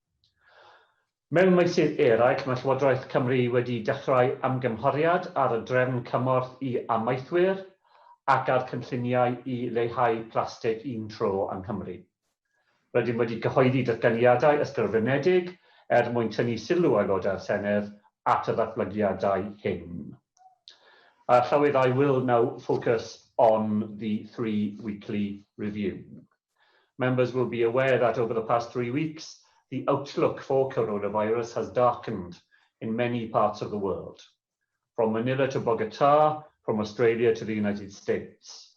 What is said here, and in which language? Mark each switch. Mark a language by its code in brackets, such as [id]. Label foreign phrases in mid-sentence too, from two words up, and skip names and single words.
[cy] Mewn meysydd eraill, mae Llywodraeth Cymru wedi dechrau ymgymhoriad ar y drefn cymorth i amaethwyr ac ar cynlluniau i leihau plastig un tro yng Nghymru. Rydym wedi cyhoeddi datganiadau ysgrifenedig mwyn tynnu sylw aelodau'r Senedd at y ddatblygiadau hyn. [en] Llywydd, I will now focus on the 3 weekly review. Members will be aware that over the past 3 weeks, the outlook for coronavirus has darkened in many parts of the world, from Manila to Bogota, from Australia to the United States.